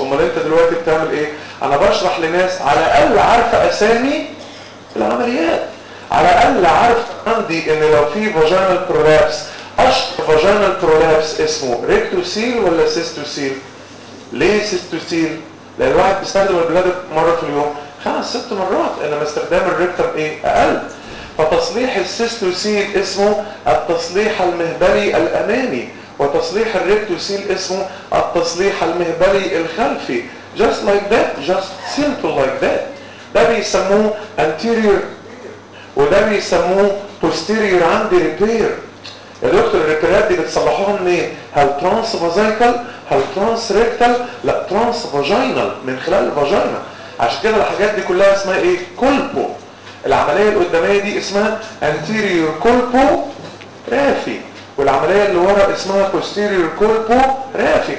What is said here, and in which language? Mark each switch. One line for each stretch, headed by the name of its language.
Arabic: امال انت دلوقتي بتعمل ايه؟ انا بشرح لناس على الاقل عارفه اسامي العمليات، على الاقل عارف عندي ان لو في فاجينا برولابس اشهر فاجينا برولابس اسمه ريكتوسيل ولا سيستوسيل؟ ليه سيستوسيل؟ لان الواحد بيستخدم البلاد مره في اليوم 5-6 مرات، انما استخدام الريكتم ايه؟ اقل. فتصليح السيستوسيل اسمه التصليح المهبلي الامامي، وتصليح الريكتوسيل اسمه التصليح المهبلي الخلفي.
English: Just like that، just simple like that.
Arabic: ده بيسموه anterior وده بيسموه posterior عندي repair. يا دكتور الريبيرات دي بتصلحوها منين؟ هل ترانس فازيكال؟ هل ترانس ريكتال؟ لا ترانس فاجينال، من خلال الفاجينا. عشان كده الحاجات دي كلها اسمها ايه؟ كولبو. العمليه القداميه دي اسمها انتيريور كولبو رافي، والعمليه اللي ورا اسمها بوستيريور كولبو رافي.